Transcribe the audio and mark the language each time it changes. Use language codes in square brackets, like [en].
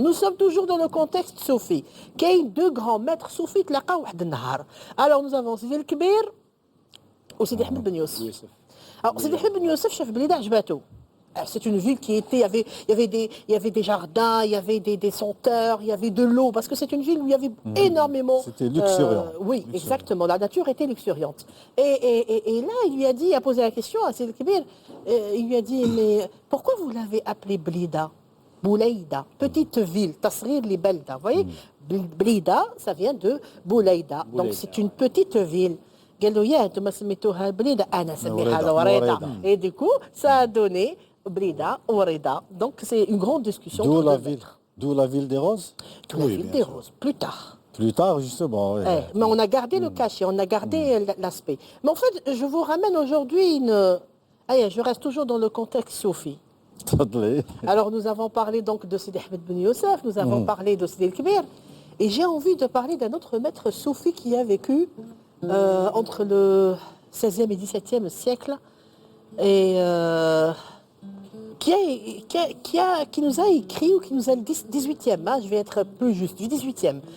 [fr] Nous sommes toujours dans le contexte soufi. [ar] كاين [fr] deux grands maîtres soufis [ar] تلاقاو واحد النهار. [fr] Alors nous avons Sidi الكبير وسيدي أحمد بن يوسف. Alors Sidi Ahmed Ben Youssef [ar] شاف بليده عجباتو. [fr] C'est une ville qui était, il y avait des jardins, il y avait des senteurs, il y avait de l'eau, parce que c'est une ville où il y avait énormément... C'était luxuriant. Oui, luxuriant. Exactement, la nature était luxuriante. Et là, il lui a dit, il a posé la question à Sidi Kibir, il lui a dit, mais pourquoi vous l'avez appelée Blida, Boulaïda, petite ville, Tasrir li Belda, vous voyez, Blida, ça vient de Boulaïda, donc c'est une petite ville. [ar] قال له يا انتم سميتوها بليده انا سميها الوريده [fr] et du coup ça a donné [ar] Blida Oreda. [fr] Donc c'est une grande discussion. D'où la ville des roses. D'où la ville des roses, plus tard. Plus tard, justement. Oui. Mais on a gardé le cachet, on a gardé l'aspect. Mais en fait, je vous ramène aujourd'hui je reste toujours dans le contexte soufi. Alors nous avons parlé donc de Sidi Ahmed Ben Youssef, nous avons parlé de Sidi El-Kibir, et j'ai envie de parler d'un autre maître soufi qui a vécu entre le 16e et 17e siècle et qui nous a écrit, ou qui nous a le 18e, je vais être plus juste, du 18e.